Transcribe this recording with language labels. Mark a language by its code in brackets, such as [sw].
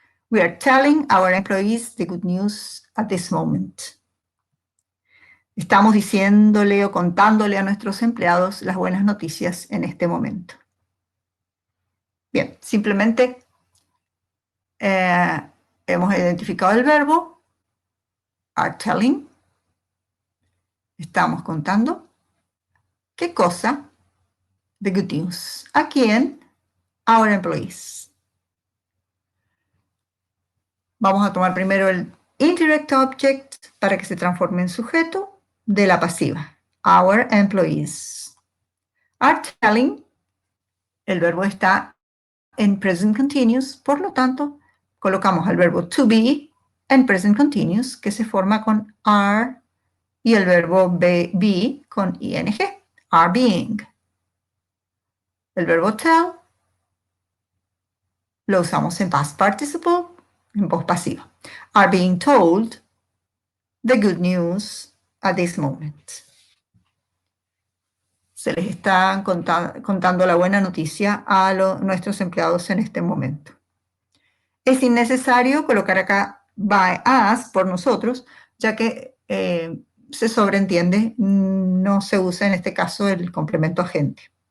[en] We are telling our employees the good news at this moment. [es] Estamos diciéndole o contándole a nuestros empleados las buenas noticias en este momento. Bien, simplemente hemos identificado el verbo, are telling. Estamos contando. ¿Qué cosa? [en] The good news. [es] ¿A quién? [en] Our employees. [es] Vamos a tomar primero el indirect object para que se transforme en sujeto de la pasiva. [en] Our employees. Are telling. [es] El verbo está en present continuous, por lo tanto, colocamos el verbo to be en present continuous, que se forma con are, y el verbo be con ing, are being. El verbo tell lo usamos en past participle, en voz pasiva. [en] Are being told the good news at this moment. [es] Se les está contando la buena noticia a nuestros empleados en este momento. Es innecesario colocar acá by us, por nosotros, ya que se sobreentiende, no se usa en este caso el complemento agente.